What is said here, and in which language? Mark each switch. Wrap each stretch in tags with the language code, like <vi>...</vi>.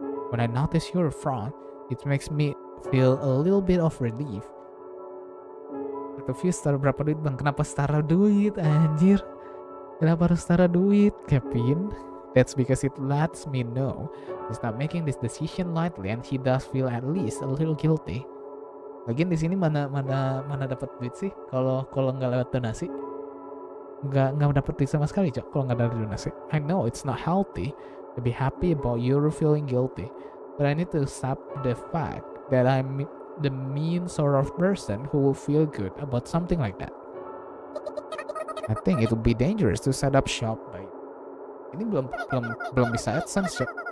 <en>When I notice your frown, it makes me feel a little bit of relief.</en> <id>Views taruh berapa duit bang? Kenapa setara duit anjir? Kenapa harus setara duit, Kevin?</id> <en>That's because it lets me know he's not making this decision lightly and he does feel at least a little guilty.</en> <id>Lagian di sini mana dapat duit sih? Kalau nggak lewat donasi, nggak dapat duit sama sekali, cok. Kalau nggak dari donasi,</id> <en>I know it's not healthy to be happy about you feeling guilty, but I need to accept the fact that I'm the mean sort of person who will feel good about something like that. I think it would be dangerous to set up shop by...</en> <id>Ini belum bisa AdSense, cok.</id>